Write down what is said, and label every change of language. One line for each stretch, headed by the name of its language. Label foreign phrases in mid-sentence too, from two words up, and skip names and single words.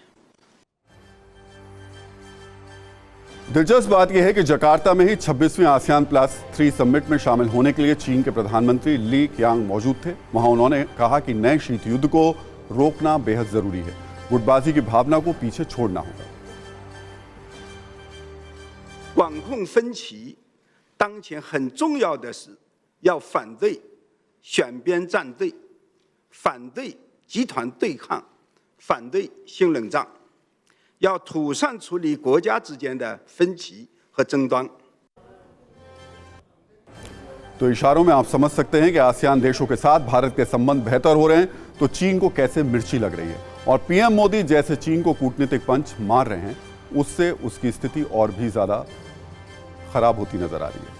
Hindi: दिलचस्प बात यह है कि जकार्ता में ही 26वें आसियान +3 समिट में शामिल होने के लिए चीन के प्रधानमंत्री ली क्यांग मौजूद थे। वहां उन्होंने कहा कि नए शीत युद्ध को रोकना बेहद जरूरी है, गुटबाजी की भावना को पीछे छोड़ना होगा।
Chinese: 管控分歧，当前很重要的是要反对选边站队，反对集团对抗，反对新冷战，要妥善处理国家之间的分歧和争端。
Hindi: तो इशारों में आप समझ सकते हैं कि आसियान देशों के साथ भारत के संबंध बेहतर हो रहे हैं तो चीन को कैसे मिर्ची लग रही है और पीएम मोदी जैसे चीन को कूटनीतिक पंच मार रहे हैं, उससे उसकी स्थिति और भी ज्यादा खराब होती नजर आ रही है।